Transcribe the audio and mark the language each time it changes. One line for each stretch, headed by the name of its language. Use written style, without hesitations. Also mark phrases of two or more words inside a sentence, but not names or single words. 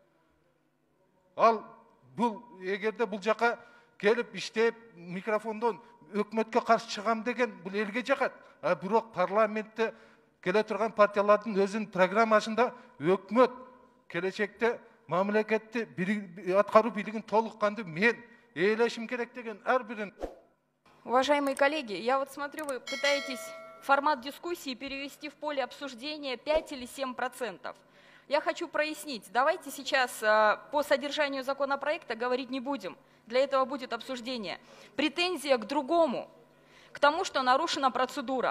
Kyrgyz: Ал бул эгерде бул жака келип иштеп микрофондон өкмөткө каршы чыгам деген бул элге жагат. Бирок парламентте келе турган партиялардын өзүнүн программасында өкмөт келечекте мамлекетти аткаруу бийлигин толук кандуу мен ээлешим керек деген ар бирин.
Russian: Уважаемые коллеги, я вот смотрю, вы пытаетесь формат дискуссии перевести в поле обсуждения 5 или 7%. Я хочу прояснить. Давайте сейчас по содержанию законопроекта говорить не будем. Для этого будет обсуждение. Претензия к другому, к тому, что нарушена процедура.